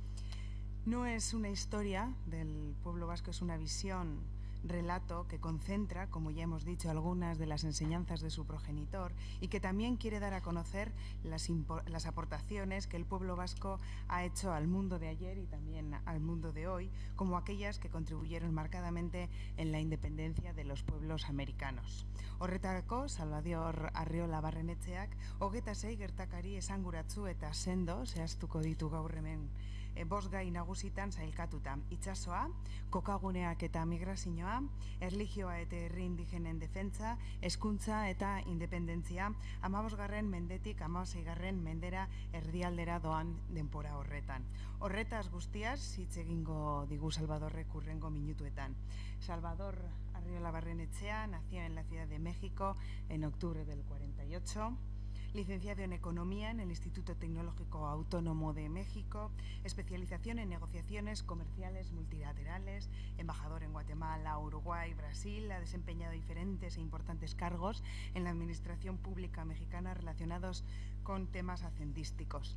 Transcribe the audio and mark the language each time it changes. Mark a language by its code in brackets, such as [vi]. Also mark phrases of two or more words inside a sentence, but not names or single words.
[es] No es una historia del pueblo vasco, es una visión, relato que concentra, como ya hemos dicho, algunas de las enseñanzas de su progenitor y que también quiere dar a conocer las aportaciones que el pueblo vasco ha hecho al mundo de ayer y también al mundo de hoy, como aquellas que contribuyeron marcadamente en la independencia de los pueblos americanos. [eu] Horretarako, Salvador Arriola Barrenetxeak, hogeita sei gertakari esanguratsu eta sendo, zehaztuko ditu gaur hemen bost gai nagusitan sailkatuta: itsasoa, kokaguneak eta migrazioa, erlijioa eta herri indigenen defentsa, hezkuntza eta independentzia, 15. mendetik 16. mendera erdialdera doan denpora horretan. Horretaz guztiaz hitz egingo digu Salvadorrek hurrengo minutuetan. [es] Salvador Arriola Barrenechea nació en la Ciudad de México en octubre del 48. Licenciado en Economía en el Instituto Tecnológico Autónomo de México, especialización en negociaciones comerciales multilaterales, embajador en Guatemala, Uruguay, Brasil, ha desempeñado diferentes e importantes cargos en la administración pública mexicana relacionados con temas hacendísticos.